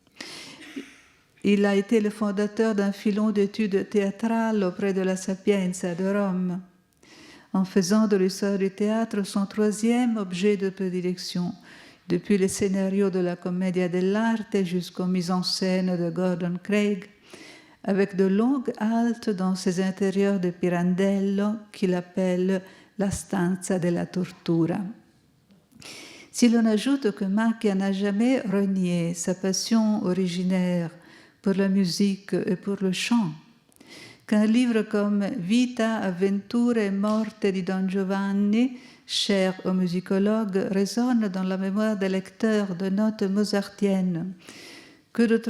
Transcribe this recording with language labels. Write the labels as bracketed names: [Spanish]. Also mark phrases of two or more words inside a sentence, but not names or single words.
[French] Il a été le fondateur d'un filon d'études théâtrales auprès de la Sapienza de Rome, en faisant de l'histoire du théâtre son troisième objet de prédilection, depuis les scénarios de la [Italian] Commedia dell'arte [French] jusqu'aux mises en scène de Gordon Craig, avec de longues haltes dans ses intérieurs de Pirandello qu'il appelle [Italian] la stanza della tortura. [French] Si l'on ajoute que Macchia n'a jamais renié sa passion originaire pour la musique et pour le chant, qu'un livre comme Vita, Avventure e Morte di Don Giovanni, cher aux musicologues, résonne dans la mémoire des lecteurs de notes mozartiennes, que d'autre